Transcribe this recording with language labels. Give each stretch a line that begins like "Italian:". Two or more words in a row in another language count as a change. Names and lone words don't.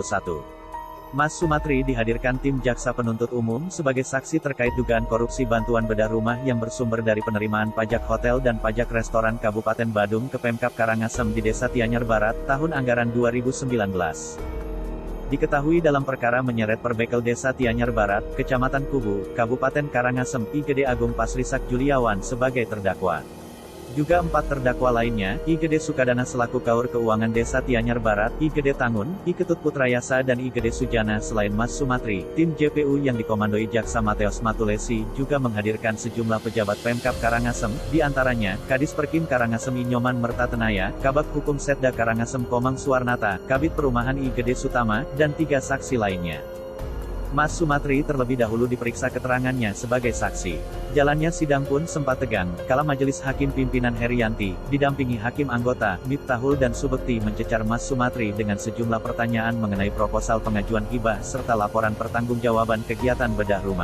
Indonesian: Mas Sumatri dihadirkan tim jaksa penuntut umum sebagai saksi terkait dugaan korupsi bantuan bedah rumah yang bersumber dari penerimaan pajak hotel dan pajak restoran Kabupaten Badung ke Pemkab Karangasem di Desa Tianyar Barat, tahun anggaran 2019. Diketahui dalam perkara menyeret Perbekel Desa Tianyar Barat, Kecamatan Kubu, Kabupaten Karangasem, I Gede Agung Pasrisak Juliawan sebagai terdakwa. Juga 4 terdakwa lainnya, I Gede Sukadana selaku Kaur Keuangan Desa Tianyar Barat, I Gede Tangun, I Ketut Putrayasa dan I Gede Sujana. Selain Mas Sumatri, tim JPU yang dikomandoi Jaksa Mateos Matulesi juga menghadirkan sejumlah pejabat Pemkab Karangasem, di antaranya, Kadis Perkim Karangasem I Nyoman Mertatenaya, Kabag Hukum Setda Karangasem Komang Suwarnata, Kabid Perumahan I Gede Sutama, dan 3 saksi lainnya. Mas Sumatri terlebih dahulu diperiksa keterangannya sebagai saksi. Jalannya sidang pun sempat tegang, kala Majelis Hakim Pimpinan Herianti, didampingi Hakim Anggota, Miftahul dan Subekti mencecar Mas Sumatri dengan sejumlah pertanyaan mengenai proposal pengajuan hibah serta laporan pertanggungjawaban kegiatan bedah rumah.